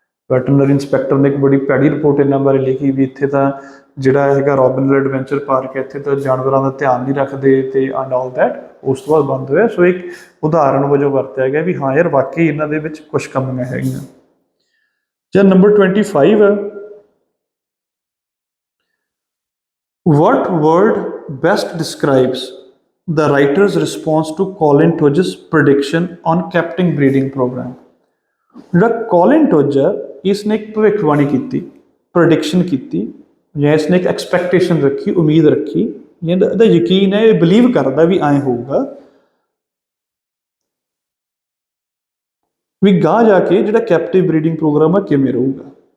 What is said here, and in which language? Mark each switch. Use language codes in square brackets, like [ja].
[pa] Veterinary inspector ਨੇ ਇੱਕ ਬੜੀ ਭੈੜੀ ਰਿਪੋਰਟ ਇਹਨਾਂ ਬਾਰੇ ਲਿਖੀ ਵੀ ਇੱਥੇ ਤਾਂ ਜਿਹੜਾ ਹੈਗਾ ਰੋਬਿਨ ਹਿਲ ਐਡਵੈਂਚਰ ਪਾਰਕ ਹੈ, ਇੱਥੇ ਤਾਂ ਜਾਨਵਰਾਂ ਦਾ ਧਿਆਨ ਨਹੀਂ ਰੱਖਦੇ ਅਤੇ [en] And all that. [pa] ਉਸ ਤੋਂ ਬਾਅਦ ਬੰਦ ਹੋਇਆ। ਸੋ ਇੱਕ ਉਦਾਹਰਨ ਵਜੋਂ ਵਰਤਿਆ ਗਿਆ ਵੀ ਹਾਂ ਯਾਰ ਵਾਕਈ ਇਹਨਾਂ ਦੇ ਵਿੱਚ ਕੁਛ ਕਮੀਆਂ ਹੈਗੀਆਂ। ਜਾਂ ਨੰਬਰ 25 ਹੈ, [en] what word best describes the writer's response to Colin Tudge's prediction on captive breeding program? [pa] ਜਿਹੜਾ ਕੋਲਿਨ ਟੁਜ ਹੈ ਇਸਨੇ ਇੱਕ ਭਵਿੱਖਬਾਣੀ ਕੀਤੀ, ਪ੍ਰੈਡਿਕਸ਼ਨ ਕੀਤੀ, ਜਾਂ ਇਸਨੇ ਇੱਕ ਐਕਸਪੈਕਟੇਸ਼ਨ ਰੱਖੀ, ਉਮੀਦ ਰੱਖੀ, ਇਹਦਾ ਯਕੀਨ ਹੈ, ਇਹ ਬਿਲੀਵ ਕਰਦਾ ਵੀ ਐਂ ਹੋਊਗਾ ਵੀ ਗਾਹ ਜਾ ਕੇ ਜਿਹੜਾ ਕੈਪਟਿਵ ਬਰੀਡਿੰਗ ਪ੍ਰੋਗਰਾਮ ਆ ਕਿਵੇਂ ਰਹੂਗਾ।